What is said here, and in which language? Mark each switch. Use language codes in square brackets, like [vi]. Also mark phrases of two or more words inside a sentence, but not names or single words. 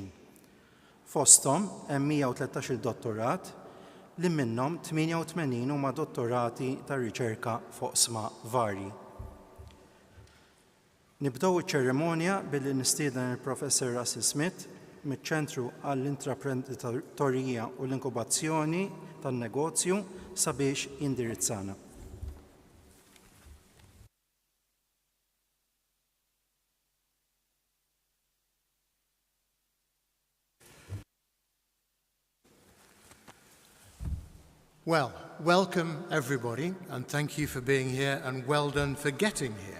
[mt] Fosthom hemm 113 il-dottorat li minnhom 88 huma dottorati ta' riċerka fuq sma varji. Nibdew iċ-ċerimonja billi nistieden il-Professor Russell Smith miċ-Ċentru għall-Intraprenditorija u l-Inkubazzjoni tan-Negozju sabiex jindirizzana. [en] Well, welcome everybody, and thank you for being here, and well done for getting here.